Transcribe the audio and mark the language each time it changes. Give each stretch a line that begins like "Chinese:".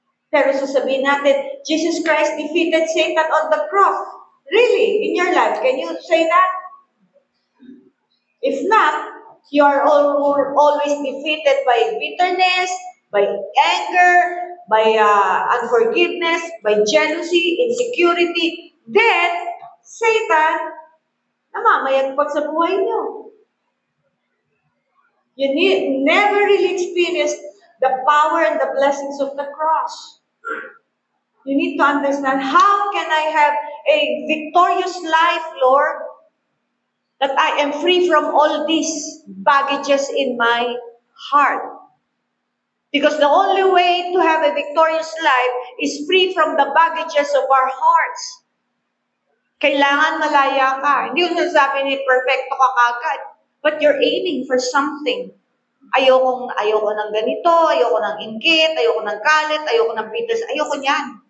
English: Pero sasabihin natin, Jesus Christ defeated Satan on the cross. Really? In your life, can you say that? If not, you are always defeated by bitterness, by anger, by unforgiveness, by jealousy, insecurity.
Filipino: Then, Satan, namamayagpag sa buhay niyo.
English: You never really experienced the power and the blessings of the cross. You need to understand, how can I have a victorious life, Lord? That I am free from all these baggages in my heart. Because the only way to have a victorious life is free from the baggages of our hearts.
Filipino: Kailangan malaya ka. Hindi ko sinasabi ni perfecto ka kagad.
English: But you're aiming for something.
Filipino: Ayoko ng ganito, ayoko ng inggit, ayoko ng galit, ayoko ng bitterness, ayoko niyan.